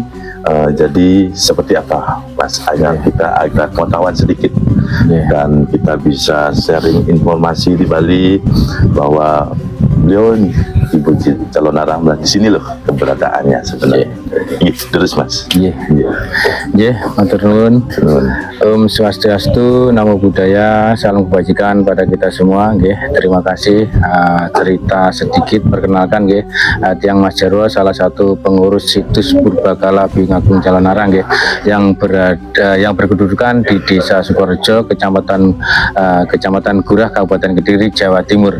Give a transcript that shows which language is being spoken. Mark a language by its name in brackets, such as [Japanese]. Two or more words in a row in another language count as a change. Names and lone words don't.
[Indonesian] Jadi seperti apa, Mas, agar kita agak pengetahuan sedikit dan kita bisa sharing informasi di Bali bahwa beliau ini Ibu calon arang di sini loh keberadaannya sebenarnya. Terus Mas. [Javanese] Matur nuwun. [Balinese] Om [Indonesian] Swastiastu, [Pali] Namo Buddhaya, [Indonesian] salam kebajikan pada kita semua. Terima kasih. Cerita sedikit perkenalkan, Tiang Mas Jarwo, salah satu pengurus situs Purbakala Bingagung Calon Arang, yang berkedudukan di Desa Sukorejo, Kecamatan Gurah, Kabupaten Kediri, Jawa Timur.